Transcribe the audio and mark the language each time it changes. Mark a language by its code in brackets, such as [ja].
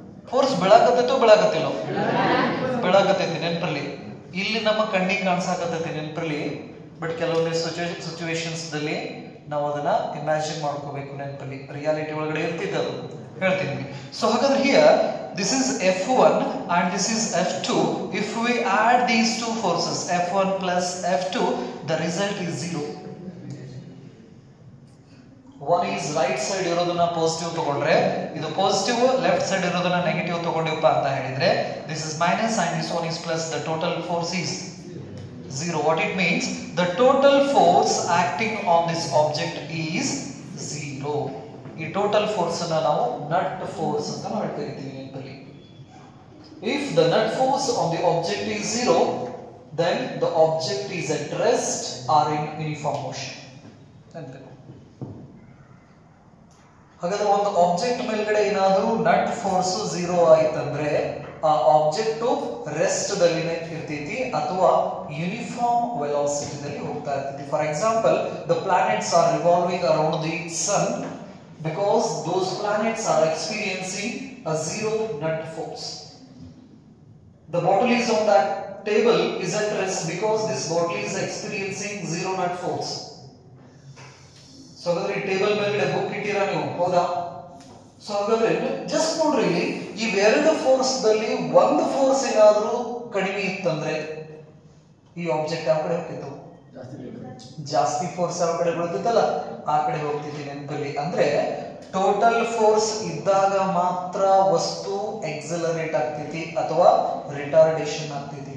[kn] Force ಬೆಳಕತ್ತಿಲ್ಲ? ಬೆಳಕತ್ತೈತಿ ನೆನಪಲ್ಲಿ. ಇಲ್ಲಿ ನಮ್ಮ ಕಣ್ಣಿಗೆ ಕಾಣಿಸಾಕತ್ತೈತಿ ನೆನಪಲ್ಲಿ. ಬಟ್ ಕೆಲವೊಂದು ಸಿಚುವೇಶನ್ಸ್ ದಲ್ಲಿ ನಾವು ಅದನ್ನ ಇಮ್ಯಾಜಿನ್ ಮಾಡ್ಕೋಬೇಕು ನೆನಪಲ್ಲಿ. ರಿಯಾಲಿಟಿ ಒಳಗಡೆ ಇರ್ತಿದ್ದ ಅದು ಹೇಳ್ತೀನಿ. ಸೊ ಹಾಗಾದ್ರೆ [en] Here this is F1 and this is F2. If we add these two forces F1 plus F2, the result is 0. One is right side [kn] ಇರೋದನ್ನ ಪಾಸಿಟಿವ್ ತಗೊಂಡ್ರೆ ಇದು ಪಾಸಿಟಿವ್, ಲೆಫ್ಟ್ ಸೈಡ್ ಇರೋದನ್ನ ನೆಗೆಟಿವ್ ತಗೊಂಡಿವಪ್ಪ ಅಂತ ಹೇಳಿದ್ರೆ [en] this is minus and this one is plus. The total force is 0. What it means? The total force acting on this object is 0. [kn] ಈ total force ಅನ್ನ ನಾವು nut force ಅಂತ ನಾವು ಕರಿತೀವಿ ನೆನಪಲ್ಲಿ. [en] If the net force on the object is 0, then the object is at rest or in uniform motion. [kn] ಹಾಗಾದ್ರೆ ಒಂದು object ಮೇಲ್ಗಡೆ ಏನಾದರೂ ನಟ್ ಫೋರ್ಸ್ 0 ಆಯ್ತಂದ್ರೆ ಆ ಆಬ್ಜೆಕ್ಟ್ ರೆಸ್ಟ್ ದಲ್ಲಿನೇ ಇರ್ತೈತಿ ಅಥವಾ ಯೂನಿಫಾರ್ಮ್ ವೆಲಾಸಿಟಿದಲ್ಲಿ ಹೋಗ್ತಾ ಇರ್ತೈತಿ. [en] For example, the planets are revolving around the sun because those planets are experiencing a zero nut force. The bottle is on that table is at rest because this bottle is experiencing zero nut force. [kn] So ಹಾಗಾದ್ರೆ ಈ table ಮೇಲೆ book ಇಟ್ಟಿರಾ ನೀವು, ಹೌದಾ? So ಹಾಗಾದ್ರೆ just ನೋಡ್ರಿ, ಇಲ್ಲಿ ಇವೆರಡು force ದಲ್ಲಿ ಒಂದು ಫೋರ್ಸ್ ಏನಾದ್ರೂ ಕಡಿಮೆ ಇತ್ತಂದ್ರೆ ಈ ಆಬ್ಜೆಕ್ಟ್ ಯಾವ ಕಡೆ ಹೋಗ್ತಿತ್ತು? ಜಾಸ್ತಿ ಫೋರ್ಸ್ ಯಾವ ಕಡೆ ಬೀಳ್ತಿತ್ತಲ್ಲ ಆ ಕಡೆ ಹೋಗ್ತಿತ್ತು. ನೆನಪಲ್ಲಿ ಅಂದ್ರೆ ಟೋಟಲ್ ಫೋರ್ಸ್ ಇದ್ದಾಗ ಮಾತ್ರ ವಸ್ತು ಎಕ್ಸಲರೇಟ್ ಆಗ್ತೈತಿ ಅಥವಾ ರಿಟಾರ್ಡೇಷನ್ ಆಗ್ತೈತಿ.